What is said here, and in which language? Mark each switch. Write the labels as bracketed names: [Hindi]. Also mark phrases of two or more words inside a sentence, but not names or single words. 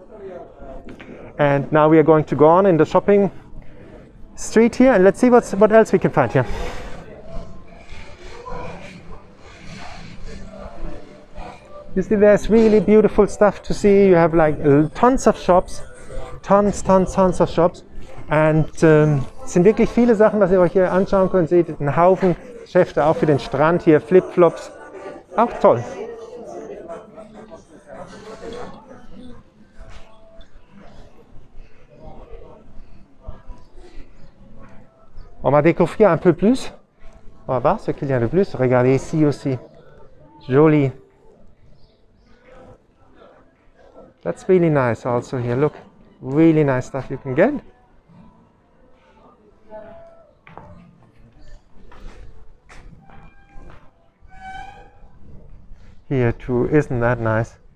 [English] And now we are going to go on in the shopping street here, and let's see what else we can find here. You see, there's really beautiful stuff to see. You have like tons of shops, tons of shops. [German] Und es sind wirklich viele Sachen, was ihr euch hier anschauen könnt. Seht einen Haufen Geschäfte, auch für den Strand hier, Flipflops. Auch toll. [French] On va découvrir un peu plus. On va voir ce qu'il y a de plus. Regardez ici aussi. Joli. [English] That's really nice also here. Look, really nice stuff you can get. Here too, isn't that nice?